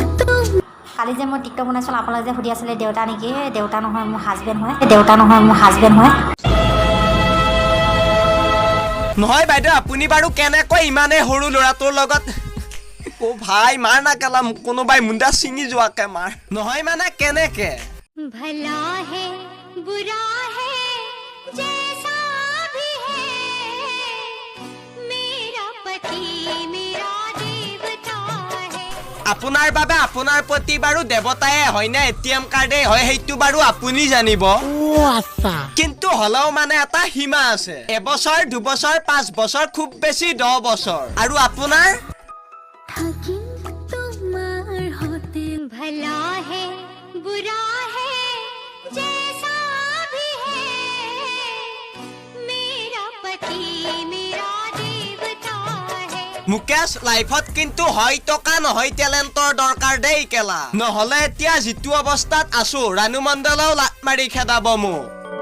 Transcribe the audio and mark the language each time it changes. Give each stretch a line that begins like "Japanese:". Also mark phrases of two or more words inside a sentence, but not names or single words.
Assamese: কালি যে মই টিকটক বনাইছিলোঁ, আপোনালোকে যে সুধি আছিলে দেউতা নেকি? দেউতা নহয়, মোৰ হাজবেণ্ড হয়। দেউতা নহয়, মোৰ হাজবেণ্ড হয়। নহয় বাইদেউ, আপুনি বাৰু কেনেকৈ ইমানে সৰু ল'ৰাটোৰ লগত? অ ভাই মাৰ না কেলা, মোক কোনোবাই মুণ্ডা ছিঙি যোৱাকে মাৰ। নহয় মানে কেনেকে?
Hindi: भला है बुरा है जैसा भी है मेरा पति मेरा देवता है।
Assamese: আপোনাৰ বাবে আপোনাৰ প্ৰতি বাৰু দেৱতায়ে হয় নে এটিএম কাৰ্ডে হয় সেইটো বাৰু আপুনি জানিব। কিন্তু হলেও মানে এটা সীমা আছে, 1 বছৰ 2 বছৰ 5 বছৰ খুব বেছি 10 বছৰ। আৰু আপোনাৰ
Hindi: भला है बुरा है जैसा भी है मेरा पति मेरा देवता है।
Assamese: মুকেশ লাইফত কিন্তু হয় টকা নহয় টেলেণ্টৰ দৰকাৰ দেই কেলা, নহলে এতিয়া যিটো অৱস্থাত আছো ৰানু মণ্ডলেও লাট মাৰি খেদাব মোক।